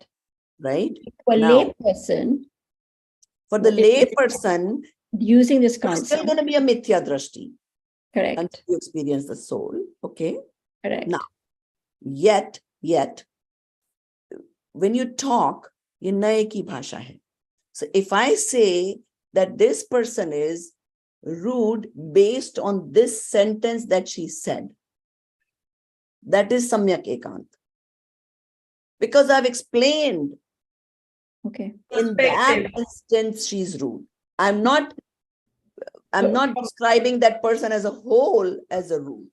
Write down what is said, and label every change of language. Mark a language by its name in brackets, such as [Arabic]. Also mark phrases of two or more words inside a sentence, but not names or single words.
[English] right? For Now, lay person, for the lay person, using this there's still concept, going to be a [Hindi] मिथ्या दृष्टि [English] correct, until you experience the soul. Okay. correct. Now, yet, when you talk, [Hindi] ये नय की भाषा है. [English] So if I say that this person is rude based on this sentence that she said, that is [Hindi] सम्यक एकांत. [English] Because I've explained Okay. in that instance she's rude. I'm not describing that person as a whole as a rude.